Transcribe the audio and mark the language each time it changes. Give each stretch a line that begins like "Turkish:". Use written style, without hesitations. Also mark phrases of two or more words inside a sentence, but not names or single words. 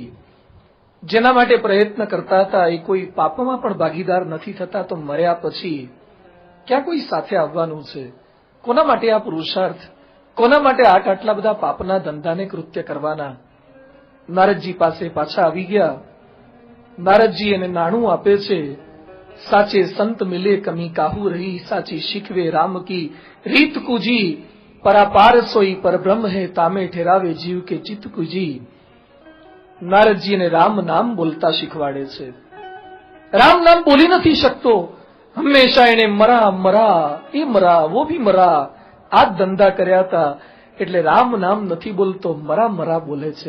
Gujarati: જેના માટે પ્રયત્ન કરતા હતા એ કોઈ પાપમાં પણ ભાગીદાર નથી થતા, તો મર્યા પછી ક્યાં કોઈ સાથે આવવાનું છે? કોના માટે આ પુરુષાર્થ? કોના માટે આટલા બધા પાપના ધંધાને કૃત્ય કરવાના? નારદજી પાસે પાછા આવી ગયા. નારદજી એને નાણું આપે છે.
Hindi: साचे संत मिले कमी काहू रही, साची शिकवे राम की रीत कुजी, परापार सोई पर ब्रह्म है, तामे ठेरावे जीव के चित्त कुजी.
Gujarati: નારદજીને રામ નામ બોલતા શીખવાડે છે. રામ નામ બોલી નથી શકતો, હંમેશા એને મરા મરા, એ મરા
Hindi: वो भी मरा,
Gujarati: આ જ ધંધા કર્યા હતા. એટલે રામ નામ નથી બોલતો, મરા મરા બોલે છે.